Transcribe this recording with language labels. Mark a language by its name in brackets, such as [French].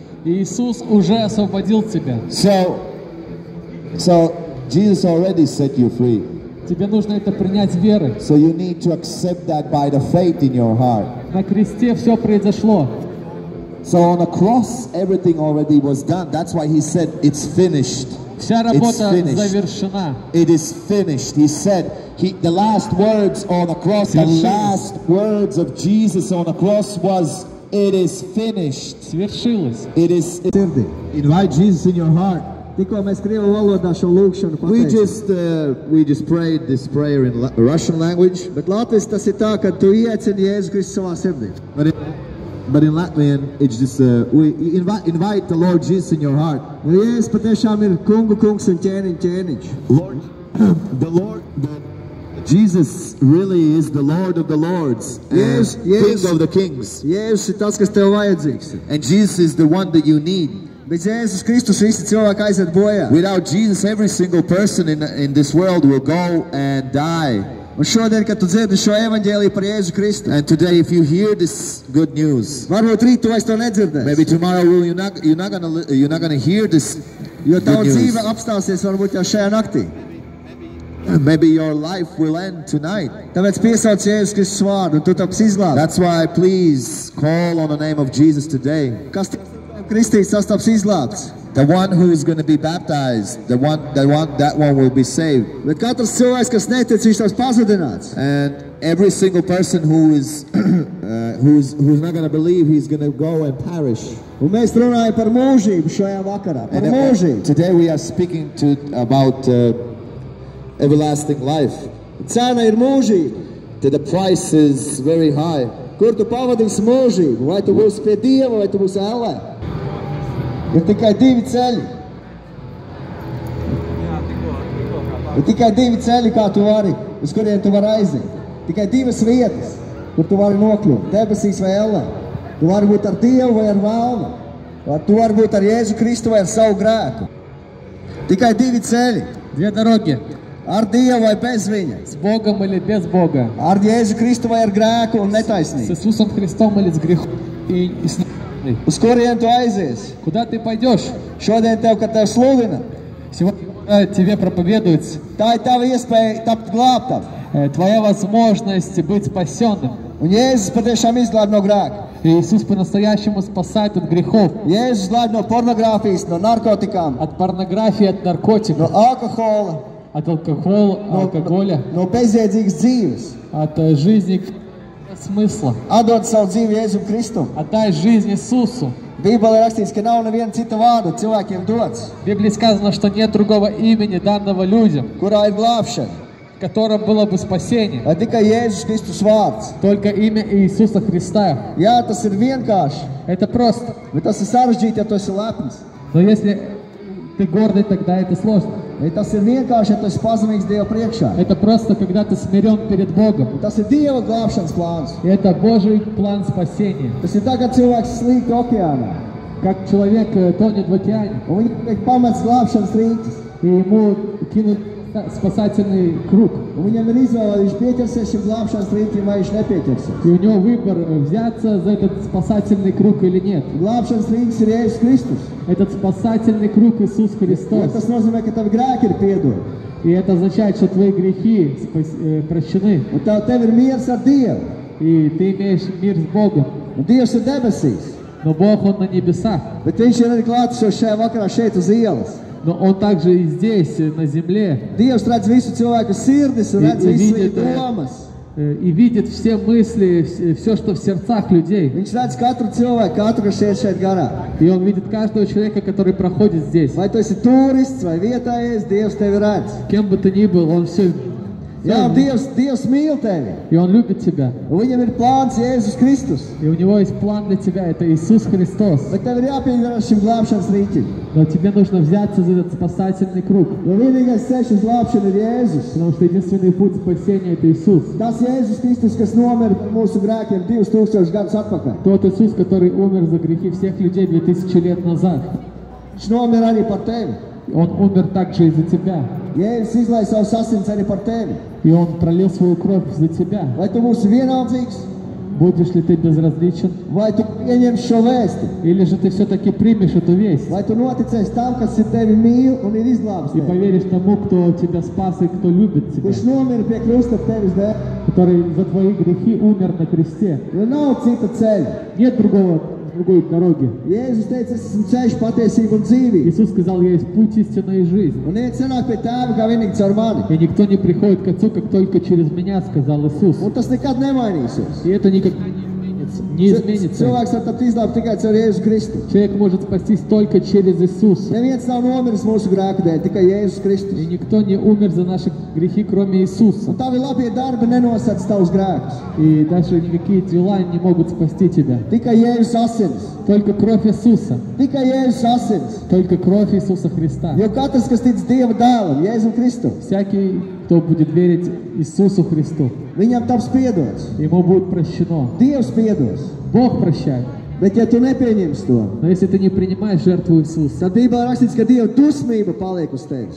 [Russian] Иисус уже освободил тебя. [English] So Jesus already set you free. [Russian] Тебе нужно это принять верой. [English] So you need to accept that by the faith in your heart. [Russian] На кресте все произошло. [English] So on the cross, everything already was done. That's why He said, it's finished. [Russian] Вся работа завершена. [English] It is finished. He said, the last words on the cross, the last words of Jesus on the cross was, it is finished. [Russian] Свершилось. [English] It is. Invite Jesus in your heart. [Latvian] Tikko mēs krievu valodā šo lūgšanu pateicām. [English] We just prayed this prayer in Russian language. [Latvian] Bet latviski tas ir tā, ka tu iecini Jēzu Kristu savā sirdī. [English] But in Latvian, it's just we invite the Lord Jesus in your heart. [Latvian] Jo Jēzus patiešām ir kungu kungs un ķēniņš. [English] Lord, Jesus really is the Lord of the Lords and King of the Kings. [Latvian] Jēzus ir tas, kas tev vajadzīgs. [English] And Jesus is the one that you need. [Latvian] Bet Jēzus Kristus visi cilvēki aiziet bojā. [English] Without Jesus, every single person in this world will go and die. [Latvian] Un šodien, kad tu dzirdi šo evaņģēliju par Jēzu Kristu, [English] and today, if you hear this good news, [Latvian] varbūt rīt tu vairs to nedzirdēsi. [English] Maybe tomorrow you're not gonna hear this [Latvian] Jo [English] good [Latvian] tava [English] news. [Latvian] dzīve apstāsies varbūt jau šajā naktī. [English] Maybe your life will end tonight. [Latvian] Tāpēc piesauc Jēzus Kristus vārdu, un tu taps izglābts. [English] That's why please call on the name of Jesus today. [Latvian] Kas kristīts, tas taps izglābts. [English] The one who is going to be baptized, that one will be saved. [Latvian] Bet katrs cilvēks, kas netic, viņš taps pazudināts. [English] And every single person who is who's not going to believe, he's going to go and perish. [Latvian] Un mēs runājam par mūžību šajā vakarā. Par mūžību. [English] Today we are speaking about everlasting life. [Latvian] Cena ir mūžība. [English] The price is very high. [Latvian] Kur tu pavadīsi mūžību? Vai tu būsi pie Dieva, vai tu būsi ellē? Ir tikai divi ceļi. Ir tikai divi ceļi, kā tu vari, uz kuriem tu vari aiziet. Tikai divas vietas, kur tu vari nokļūt. Debesīs vai ellē. Tu vari būt ar Dievu vai ar vēlnu. Tu vari būt ar Jēzu Kristu vai ar savu grēku. Tikai divi ceļi. [Russian] Две дороги. [Latvian] Ar Dievu vai bez viņa. [Russian] С Богом или без Бога. [Latvian] Ar Jēzu Kristu vai ar grēku un [Russian] С [Latvian] netaisnību. [Russian] Иисусом Христом или с грехом и с неправдой. [Latvian] Uz kurien tu aizies? [Russian] Куда ты пойдешь? [Latvian] Šodien tev, kad tev sludina, [Russian] Сегодня тебе проповедуется [Latvian] tā ir tava iespēja tapt glābtam. [Russian] твоя возможность быть спасенным. [Latvian] Un Jēzus patiešām izglāb no grēka. [Russian] И Иисус по-настоящему спасает от грехов, [Latvian] Jēzus glāb no pornogrāfijas, no narkotikām, [Russian] от порнографии, от наркотиков, [Latvian] no alkohola, [Russian] от алкоголя, [Latvian] no bezjēdzīgas dzīves. [Russian] от жизни смысла. [Latvian] Atdod savu dzīvi Jēzum Kristum. [Russian] Отдай жизнь Иисусу. [Latvian] Bībelē rakstīts, ka nav neviena cita vārda cilvēkiem dots, [Russian] В Библии сказано, что нет другого имени, данного людям, [Latvian] kurā ir glābšana. [Russian] в котором было бы спасение. [Latvian] Vai tikai Jēzus Kristus vārds. [Russian] Только имя Иисуса Христа. [Latvian] Jā, tas ir vienkārši, [Russian] Это просто. [Latvian] bet tas ir sarežģīti, ja tu esi lepns. [Russian] Но если ты гордый, тогда это сложно. [Latvian] Vai tas ir vienkārši, ja tu esi pazemīgs Dieva priekšā. [Russian] Это просто, когда ты смирен перед Богом. [Latvian] Un tas ir Dieva glābšanas plāns. [Russian] И это Божий план спасения. [Latvian] Tas ir tā, kad cilvēks slīk okeānā. [Russian] Как человек тонет в океане, [Latvian] Un viņam tiek pamets glābšanas rīķis. [Russian] и ему кинут спасательный круг. [Latvian] Un viņam ir izvēle, vai viņš pieķersies šim glābšanas rīķim, vai viņš nepieķersies. [Russian] И у него выбор, взяться за этот спасательный круг или нет. [Latvian] Glābšanas rīķis ir Jēzus Kristus. [Russian] Этот спасательный круг Иисус [Latvian] Ja [Russian] Христос. [Latvian] tas nozīmē, ka tavi grēki ir piedoti. [Russian] И это означает, что твои грехи прощены. [Latvian] Un tev ir miers ar Dievu. [Russian] И ты имеешь мир с Богом. [Latvian] Un Dievs ir debesīs. [Russian] Но Бог, Он на небесах. [Latvian] Bet viņš ir arī klātesošs šajā vakarā šeit uz ielas. [Russian] Но Он также и здесь, на земле. [Latvian] Dievs redz visu cilvēku sirdis un redz visu viņu domas. [Russian] И видит все мысли, все, что в сердцах людей. [Latvian] Viņš redz katru cilvēku, katru, kas šeit garā. [Russian] И Он видит каждого человека, который проходит здесь. [Latvian] Vai tu esi turists vai vietējais, Dievs tevi redz. [Russian] Кем бы ты ни был, Он все [Latvian] Jā, un Dievs mīl tevi. [Russian] И Он любит тебя. [Latvian] Un viņam ir plāns Jēzus Kristus. [Russian] И у Него есть план для тебя, это Иисус Христос. [Latvian] Bet tev ir jāpieņem šim glābšanas rīķim. [Russian] Но тебе нужно взяться за этот спасательный круг. [Latvian] Jo vienīgais ceļš uz glābšanu ir Jēzus. [Russian] Потому что единственный путь спасения – это Иисус. [Latvian] Tas Jēzus Kristus, kas nomira par mūsu grēkiem 2000 gadus atpakaļ. [Russian] Тот Иисус, который умер за грехи всех людей 2000 лет назад. [Latvian] Viņš nomira arī par tevi. [Russian] Он умер также и за тебя. [Latvian] Jēzus izlaiž savu asins arī par tevi. [Russian] И Он пролил свою кровь за тебя. [Latvian] Vai tu būsi vienaldzīgs? [Russian] Будешь ли ты безразличен? [Latvian] Vai tu pieņem šo vēsti? [Russian] Или же ты все-таки примешь эту весть? [Latvian] Vai tu noticēsi tam, kas ir tevi mīl un ir izglābs [Russian] И [Latvian] tevi? [Russian] поверишь тому, кто тебя спас и кто любит тебя. [Latvian] Kurš nomira pie krusta tevis dēļ? [Russian] Который за твои грехи умер на кресте. [Latvian] Jo nav cita ceļa. [Russian] Нет другой дороги. [Latvian] Jēzus teica, es esmu ceļš, patiesība un dzīvība. [Russian] Иисус сказал, я есть путь, истина и жизнь. [Latvian] Un neviens nenāk pie tēva kā vienīgi caur mani. [Russian] И никто не приходит к Отцу, как только через меня, сказал Иисус. [Latvian] Un tas nekad nemainīsies. [Russian] И это никогда не изменится. [Latvian] Cilvēks var tapt izglābt tikai caur Jēzu Kristu. [Russian] Человек может спастись только через Иисуса. [Latvian] Neviens nav nomiris mūsu grēku dēļ, tikai Jēzus Kristus. [Russian] И никто не умер за наши грехи, кроме Иисуса. [Latvian] Un tavi labie darbi nenosedz tavus grēkus. [Russian] И даже никакие дела не могут спасти тебя. [Latvian] Tikai Jēzus asins. [Russian] Только кровь Иисуса. [Latvian] Tikai Jēzus asins. [Russian] Только кровь Иисуса Христа. [Latvian] Jo katrs, kas tic Dieva dēlam, Jēzum Kristu, [Russian] Всякий, кто будет верить Иисусу Христу, [Latvian] viņam taps piedots. [Russian] ему будет прощено. [Latvian] Dievs piedos. [Russian] Бог прощает. [Latvian] Bet ja tu nepieņemsi to, [Russian] Но если ты не принимаешь жертву Иисуса, [Latvian] tad Bībelē rakstīts, ka Dieva dusmība paliek uz tevis.